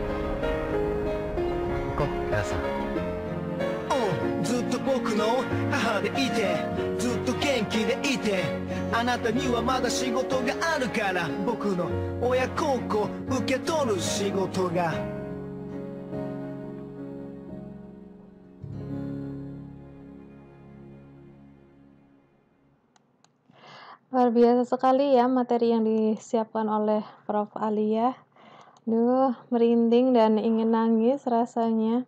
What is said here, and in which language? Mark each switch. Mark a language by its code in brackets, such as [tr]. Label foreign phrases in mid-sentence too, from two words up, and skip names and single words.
[ja] 行こう、母さん。ずっと僕の母でいてずっと元気でいてあなたにはまだ仕事があるから僕の親孝行受け取る仕事が [id] Luar biasa sekali ya materi yang disiapkan oleh Prof. Alia. Duh, merinding dan ingin nangis rasanya.